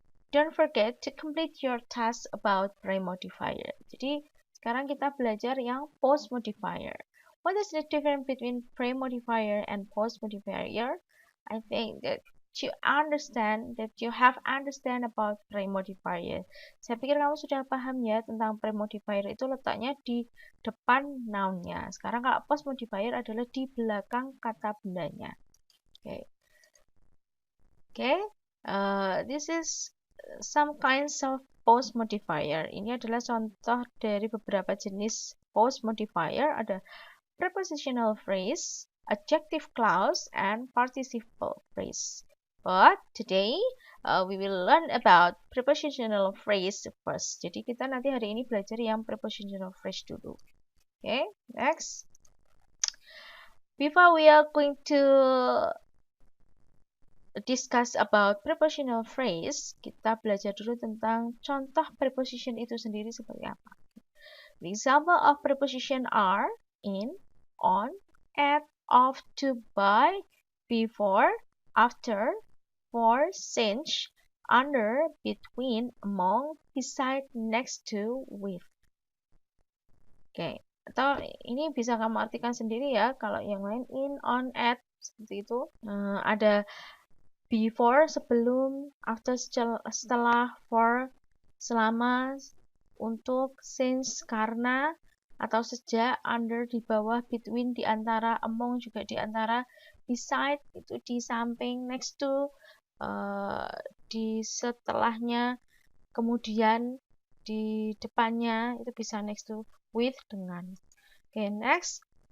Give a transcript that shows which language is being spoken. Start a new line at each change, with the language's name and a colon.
English: Don't forget to complete your task about prime modifier.
Indonesian: Jadi, sekarang kita belajar yang post modifier.
English: What is the difference between prime modifier and post modifier? I think that you have understand about prime modifier.
Indonesian: Saya pikir kamu sudah paham ya tentang prime modifier itu letaknya di depan noun-nya. Sekarang kalau post modifier adalah di belakang kata bendanya. Oke. Okay.
English: This is some kinds of post modifier.
Indonesian: Ini adalah contoh dari beberapa jenis post modifier.
English: Ada prepositional phrase, adjective clause, and participle phrase. But today we will learn about prepositional phrase first.
Indonesian: Jadi kita nanti hari ini belajar yang prepositional phrase dulu.
English: Okay, next. Before we are going to discuss about prepositional phrase,
Indonesian: kita belajar dulu tentang contoh preposition itu sendiri seperti apa.
English: The example of preposition are in, on, at, of, to, by, before, after, for, since, under, between, among, beside, next to, with.
Indonesian: Oke, atau ini bisa kamu artikan sendiri ya. Kalau yang lain in, on, at, seperti itu. Ada before sebelum, after setelah, for selama, untuk, since karena, atau sejak, under di bawah, between di antara, among juga di antara, beside itu di samping, next to di setelahnya, kemudian di depannya itu bisa next to, with dengan.
English: Okay, next.